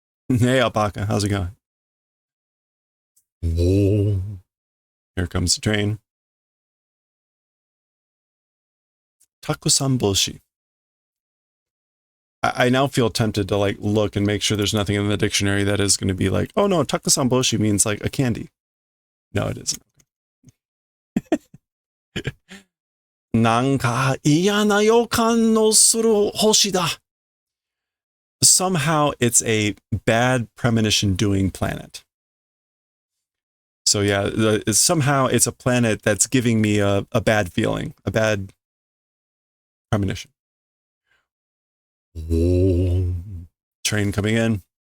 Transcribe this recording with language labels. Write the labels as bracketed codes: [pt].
[en] Hey, Alpaca, how's it going? Whoa. Here comes the train. [ja] Takusan boshi. [en] I now feel tempted to like look and make sure there's nothing in the dictionary that is going to be like, oh no, takusan boshi means like a candy. No, it isn't. [ja] なんか嫌な予感のする星だ. [en] Somehow it's a bad premonition doing planet. So yeah, somehow it's a planet that's giving me a bad feeling, a bad premonition. Train coming in.